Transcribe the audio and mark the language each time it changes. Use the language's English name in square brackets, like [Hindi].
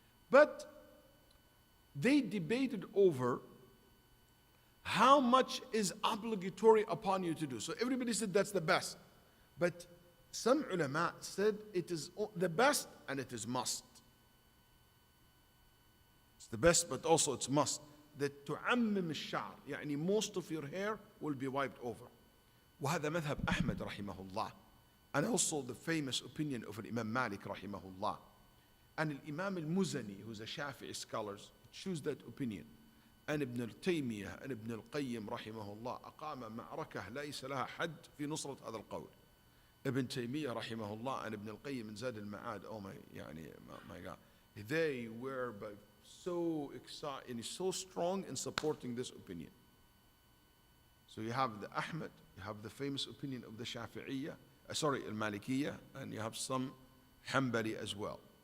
[English] But they debated over how much is obligatory upon you to do. So everybody said that's the best. But some ulama said it is the best and it is must. It's the best, but also it's must. That tu'ammim al-sha'r, يعني most of your hair will be wiped over. [Arabic] وهذا مذهب أحمد رحمه الله. [English] And also the famous opinion of Imam Malik رحمه الله. And Imam al-Muzani, who's a Shafi'i scholar, choose that opinion. And Ibn al-Taymiyyah and Ibn al-Qayyim [Arabic] رحمه الله أقام معركة ليس لها حد في نصرة هذا القول. [English] Ibn Taymiyyah رحمه الله and Ibn al-Qayyim in Zad al-Ma'ad, oh my God, they were so excited and so strong in supporting this opinion. So you have the Ahmad, you have the famous opinion of the Shafi'iyya, al-Malikiyya, and you have some Hanbali as well.